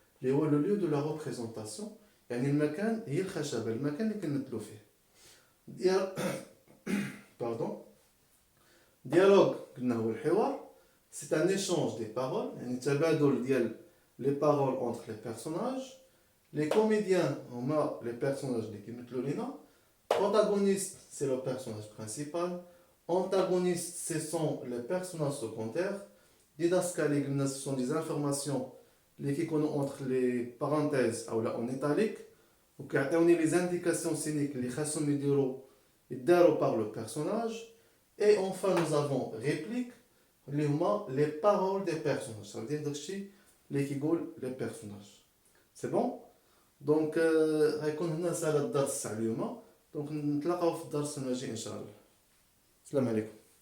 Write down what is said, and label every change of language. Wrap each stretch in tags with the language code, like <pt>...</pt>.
<ar>اللي هو</ar> <fr>لو ليو دو لا ريبريزونطاسيون،</fr> <ar>يعني المكان هي الخشبه، المكان اللي كنمثلو فيه. ديال باردون. ديالوغ قلنا هو الحوار،</ar> <fr>سي ان ايشونج دي بارول،</fr> <ar>يعني تبادل ديال</ar> <fr>لي بارول اونتر لي بيرسوناج.</fr> <ar>لي كوميديان هما لي بيرسوناج اللي كيمثلوا لينا.</ar> <fr>Protagoniste, c'est le personnage principal. Antagoniste, ce sont les personnages secondaires. Didascalique, ce sont des informations qui sont entre les parenthèses ou là en italique. Ou qui ont les indications scéniques qui sont par le personnage. Et enfin, nous avons réplique, les paroles des personnages. Ça veut dire les qui les personnages. C'est bon?</fr> <ar>Donc, غيكون هنا سهل الدرس تاع اليوم. دونك نتلاقاو في الدرس الماجي ان شاء الله. السلام عليكم.</ar>